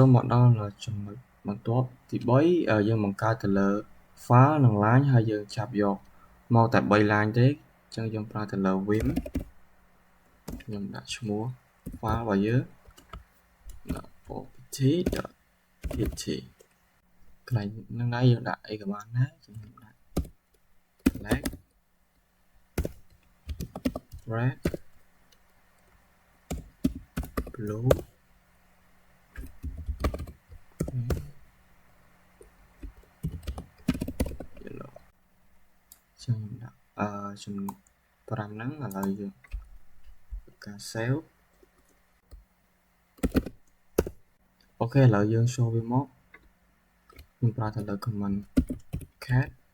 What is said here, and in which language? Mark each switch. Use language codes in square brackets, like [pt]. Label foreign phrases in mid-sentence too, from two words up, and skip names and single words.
[km] មកដល់ចំណុចបន្ទាប់ទី3យើងបង្កើតទៅលើ file និង line ហើយយើងចាប់យកមកតែ3 line ទេចឹងយើងប្រើទៅលើ vim ខ្ញុំដាក់ឈ្មោះ file របស់យើង opt.pt កន្លែងហ្នឹងដែរយើងដាក់អីក៏បានដែរខ្ញុំដាក់ [en] black red [km] blue ចឹងដាក់ចំនួន5ហ្នឹងឥឡូវយើងការ save អូខេឥឡូវយើង show វាមកខ្ញុំប្រើទៅលើ [en] command cat